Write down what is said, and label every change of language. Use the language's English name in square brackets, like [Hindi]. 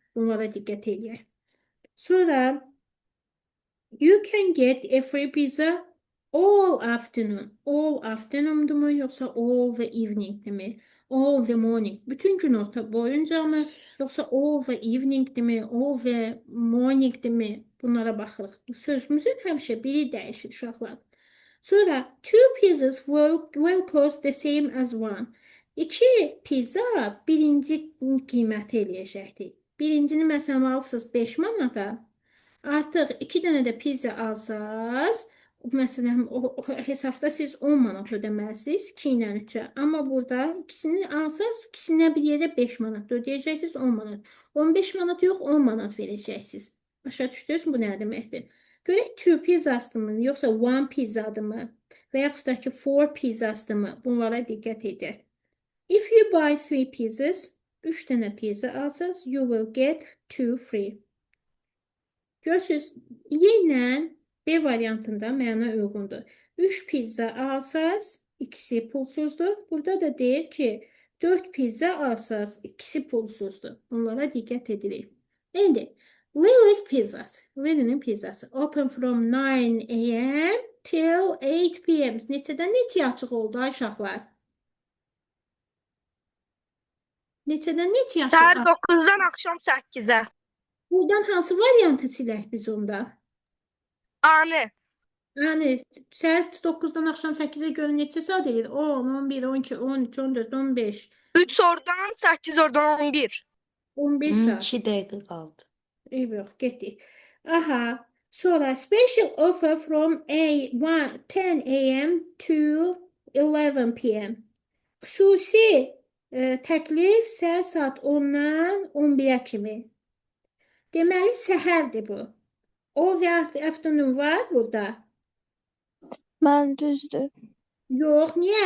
[Azerbaijani] Bunlara diqqət edək. Sonra [English] you can get a free pizza all afternoon. All afternoon-dumu yoxsa all the evening-dimi? All the morning. [Azerbaijani] Bütün gün boyunca mı? Yoxsa all the evening-dimi? [English] All the morning-dimi? [Azerbaijani] Bunlara baxırıq. Sözümüzün həmişə biri dəyişir uşaqlar. [English] Sonra, 2 pizzas will cost the same as 1. [Azerbaijani] 2 pizza birinci qiyməti eləyəcəkdir. Birincini məsələn alırsınız 5 manata. Artıq 2 dənə də pizza alsaz, məsələn, o hesabda siz 10 manat ödəməlisiniz 2 ilə 3-ə. Amma burada ikisini alsaz, ikisinə bir yerdə 5 manat ödəyəcəksiniz 10 manat. 15 manat yox, 10 manat verəcəksiniz. Başa düşdünüz bu nə deməkdir? Görək 2 pizzasdırmı, yoxsa 1 pizzadırmı? Və yaxud da ki 4 pizzasdırmı? Bunlara diqqət edək. [English] If you buy 3 pizzas, [Azerbaijani] 3 dənə pizza alsaz, [English] you will get 2 free. [Azerbaijani] Görürsünüz, Y ilə B variantında məna uyğundur. 3 pizza alsaz, ikisi pulsuzdur. Burada da deyir ki, 4 pizza alsaz, ikisi pulsuzdur. Bunlara diqqət edirik. İndi, Lily's Pizzas. Lily'nin pizzası. [English] Open from 9 a.m. till 8 p.m. [Azerbaijani] Neçədən neçəyə açıq oldu ay uşaqlar? Neçədən neçəyə açıq? Səhər 9-dan axşam 8-ə. Buradan hansı variantı silək biz onda? Ani. Yəni, səhər 9-dan axşam 8-ə görə neçə saat edir? 10, 11, 12, 13, 14, 15, 3 oradan 8 oradan 11. 15 saat. 2 dəqiqə qaldı. Yox, getdik. Aha. [English] Sonra special offer from 10 a.m. to 11 p.m. [Azerbaijani] Xüsusi təklif səhər saat 10-dan 11-ə kimi. Deməli, səhərdir bu. [English] All the afternoon [Azerbaijani] var burada. Mən düzdür. Yox, niyə?